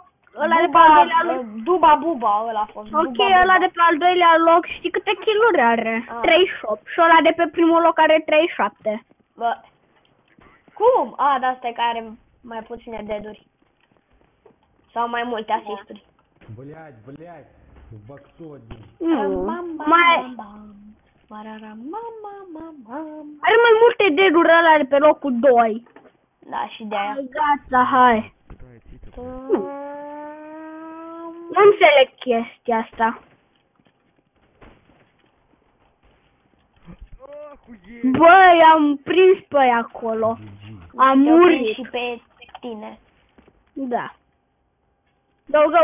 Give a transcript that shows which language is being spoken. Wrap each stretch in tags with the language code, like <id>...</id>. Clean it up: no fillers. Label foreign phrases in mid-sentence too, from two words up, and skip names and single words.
<ro>Ăla de pe al doilea loc. Buba, ăla a fost. Ok, ăla de pe al doilea loc, știi câte kill-uri are? Ah. 38. Și ăla de pe primul loc are 37. Bă. Cum? Da, stai că are mai puține deaduri. Sau mai multe asisturi.</ro> <ru>Блядь. В боксу один.</ru> <ro>Nu. Mai... Are mai multe deaduri ăla de pe locul 2. Da, și de aia. Gata, hai.</ro> <ru>Куда идти-то?</ru> <ro>Nu înțeleg chestia asta.</ro> <ru>Охуеть!</ru> <ro>Bă, i-am prins pe ea acolo. Am Te-o prind murit. și pe tine. Da. Go.</ro>